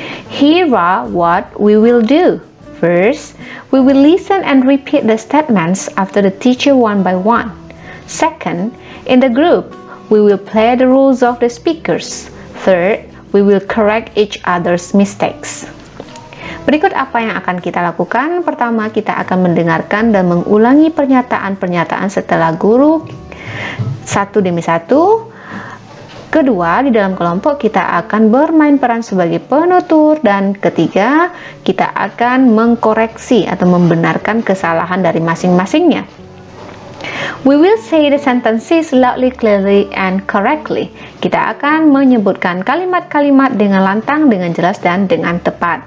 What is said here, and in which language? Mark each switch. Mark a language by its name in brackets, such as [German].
[English] Here are what we will do. First, we will listen and repeat the statements after the teacher one by one. Second, in the group, we will play the rules of the speakers. Third, we will correct each other's mistakes. [Indonesian] Berikut apa yang akan kita lakukan. Pertama, kita akan mendengarkan dan mengulangi pernyataan-pernyataan setelah guru satu demi satu. Kedua, di dalam kelompok kita akan bermain peran sebagai penutur. Dan ketiga, kita akan mengkoreksi atau membenarkan kesalahan dari masing-masingnya. [English] We will say the sentences loudly, clearly, and correctly. [Indonesian] Kita akan menyebutkan kalimat-kalimat dengan lantang, dengan jelas, dan dengan tepat.